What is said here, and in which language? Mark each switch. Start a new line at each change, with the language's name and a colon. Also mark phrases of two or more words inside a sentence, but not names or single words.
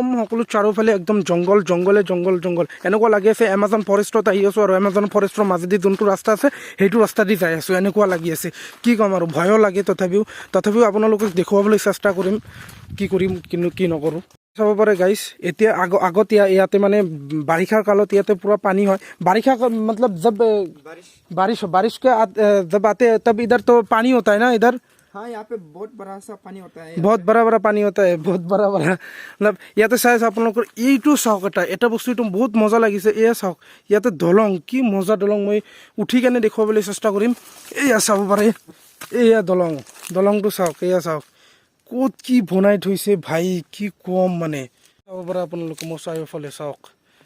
Assamese: সকলো চাৰিওফালে একদম জংঘল এনেকুৱা লাগি আছে এমাজন ফৰেষ্টত আহি আছোঁ আৰু এমাজন ফৰেষ্টৰ মাজেদি যোনটো ৰাস্তা আছে সেইটো ৰাস্তা দি যাই আছোঁ এনেকুৱা লাগি আছে কি ক'ম আৰু ভয়ো লাগে তথাপিও আপোনালোকক দেখুৱাবলৈ চেষ্টা কৰিম কি কৰিম কিন্তু কি নকৰোঁ চাব পাৰে গাইছ এতিয়া আগত ইয়াতে মানে বাৰিষাৰ কালত ইয়াতে পুৰা পানী হয় বাৰিষা
Hindi: मतलब जब बारिश के जब आते तब इधर तो पानी होता है ना इधर हाँ यहाँ पे बहुत बड़ा सा पानी होता है बहुत बड़ा पानी होता है बहुत बड़ा मतलब
Assamese: ইয়াতে চাই আছোঁ আপোনালোকৰ এইটো চাওক এটা বস্তুটো বহুত মজা লাগিছে এয়া চাওক ইয়াতে দলং কি মজা দলং মই উঠি কেনে দেখুৱাবলৈ চেষ্টা কৰিম এয়া চাব পাৰে এয়া দলংটো চাওক এয়া চাওক ক'ত কি বনাই থৈছে ভাই কি কম মানে চাব পাৰে আপোনালোকে মোৰ চাৰিওফালে চাওক